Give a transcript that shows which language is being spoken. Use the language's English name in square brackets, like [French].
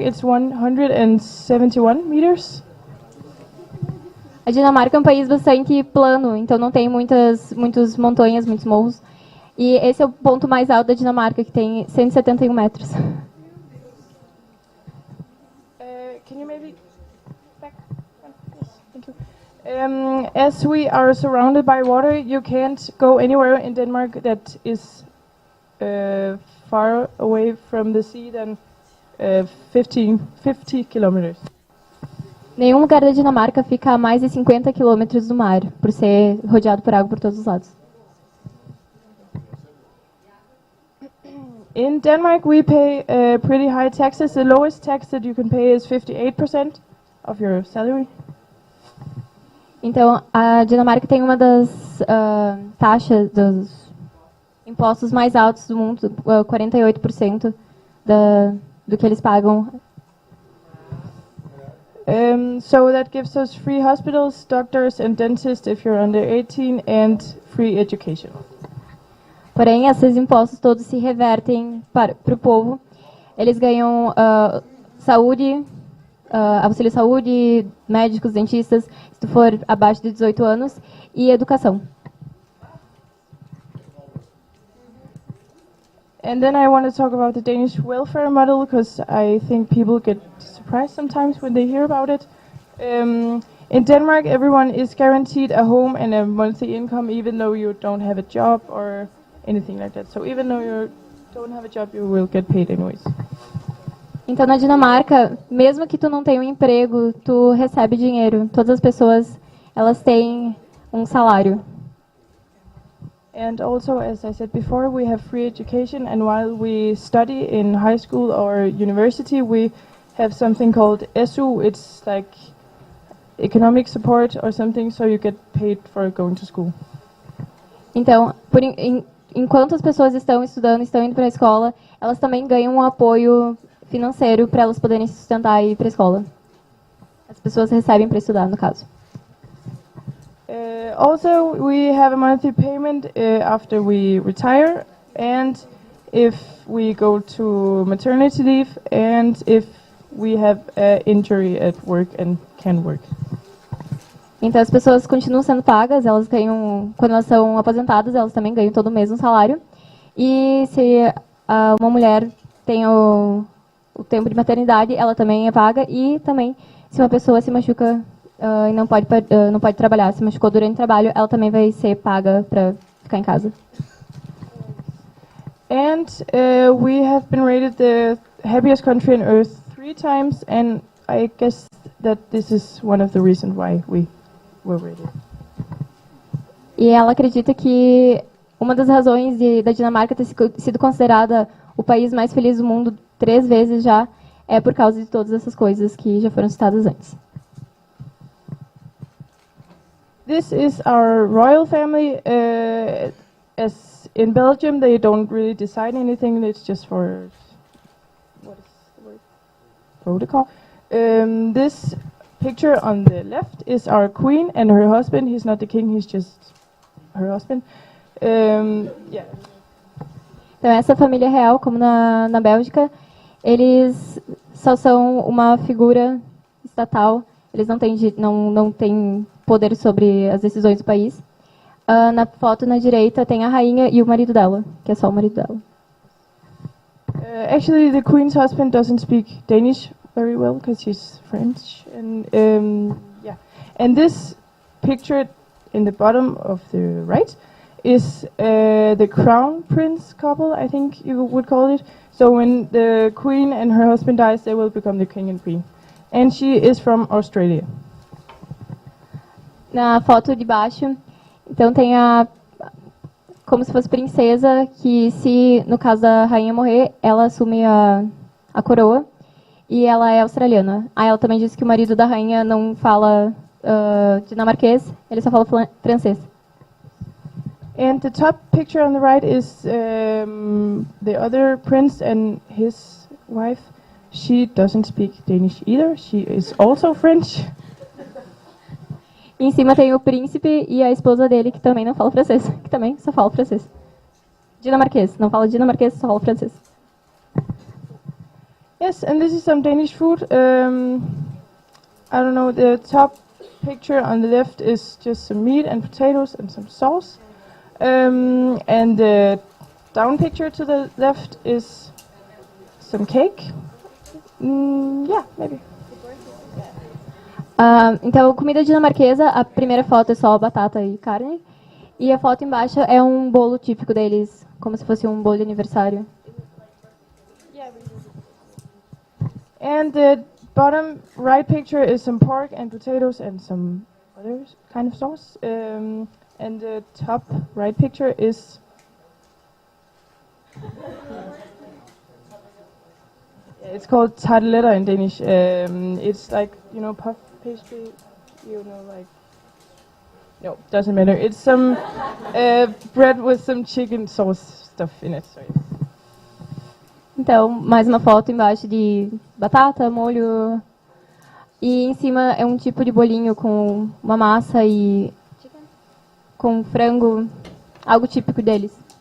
[English] It's 171 meters. [Portuguese] A Dinamarca é um país bastante plano, então não tem muitas montanhas, muitos morros. E esse é o ponto mais alto da Dinamarca, que tem 171 metros. [English] Can you maybe back? Yes, thank you. As we are surrounded by water, you can't go anywhere in Denmark that is far away from the sea than 50 kilometers. [Portuguese] Nenhum lugar da Dinamarca fica a mais de 50 quilômetros do mar, por ser rodeado por água por todos os lados. [English] In Denmark, we pay pretty high taxes. The lowest tax that you can pay is 58% of your salary. [Portuguese] Então, a Dinamarca tem uma das taxas, dos impostos mais altos do mundo, 48% do que eles pagam. [English] So that gives us free hospitals, doctors and dentists if you're under 18 and free education. [Portuguese] Porém, esses impostos todos se revertem para o povo. Eles ganham saúde, auxílio saúde, médicos, dentistas, se tu for abaixo de 18 anos, e educação. [English] And then I want to talk about the Danish welfare model because I think people get surprised sometimes when they hear about it. In Denmark, everyone is guaranteed a home and a monthly income even though you don't have a job or anything like that. So even though you don't have a job, you will get paid anyways. [Portuguese] Então, na Dinamarca, mesmo que tu não tenha um emprego, tu recebe dinheiro. Todas as pessoas, elas têm um salário. [English] And also, as I said before, we have free education, and while we study in high school or university, we have something called SU. It's like economic support or something, so you get paid for going to school. [Portuguese] Então, enquanto as pessoas estão estudando, estão indo para a escola, elas também ganham um apoio financeiro para elas poderem se sustentar e ir para a escola. As pessoas recebem para estudar, no caso. [English] Also, we have a monthly payment after we retire, and if we go to maternity leave, and if we have an injury at work and can work. [Portuguese] Então, as pessoas continuam sendo pagas, elas ganham, quando elas são aposentadas, elas também ganham todo mês um salário. E se uma mulher tem o tempo de maternidade, ela também é paga. E também, se uma pessoa se machuca e não pode trabalhar, se machucou durante o trabalho, ela também vai ser paga para ficar em casa. [English] And we have been rated the happiest country on earth 3 times, and I guess that this is one of the reasons why we were rated. [Portuguese] E ela acredita que uma das razões da Dinamarca ter sido considerada o país mais feliz do mundo 3 vezes já é por causa de todas essas coisas que já foram citadas antes. [English] This is our royal family. As in Belgium, they don't really decide anything. It's just for what is the word? Protocol. This picture on the left is our queen and her husband. He's not the king. He's just her husband. Yeah. [Portuguese] Então, essa família real, como na Bélgica, eles só são uma figura estatal. Eles não têm poder sobre as decisões do país. Na foto na direita tem a rainha e o marido dela, que é só o marido dela. [English] Actually, the queen's husband doesn't speak Danish very well because he's French. And yeah, and this picture in the bottom of the right is the crown prince couple, I think you would call it. So when the queen and her husband dies, they will become the king and queen. And she is from Australia. [Portuguese] Na foto de baixo, então tem como se fosse princesa, que se no caso da rainha morrer, ela assume a coroa, e ela é australiana. Ela também disse que o marido da rainha não fala dinamarquês, ele só fala francês. [English] And the top picture on the right is the other prince and his wife. She doesn't speak Danish either. She is also French. [Portuguese] E em cima tem o príncipe e a esposa dele, que também não fala francês, que também só fala francês. Dinamarquês, não fala dinamarquês, só fala francês. [English] Yes, and this is some Danish food. I don't know, the top picture on the left is just some meat and potatoes and some sauce. And the down picture to the left is some cake. Yeah, maybe. [Portuguese] Então, comida dinamarquesa, a primeira foto é só batata e carne. E a foto embaixo é um bolo típico deles, como se fosse um bolo de aniversário. [English] And the bottom right picture is some pork and potatoes and some other kind of sauce. And the top right picture is it's called tarteletter in Danish. It's like, puff pastry, like... No, doesn't matter. It's some bread with some chicken sauce stuff in it. Sorry. [Portuguese] Então, mais uma foto embaixo de batata, molho. E em cima é um tipo de bolinho com uma massa e com frango, algo típico deles.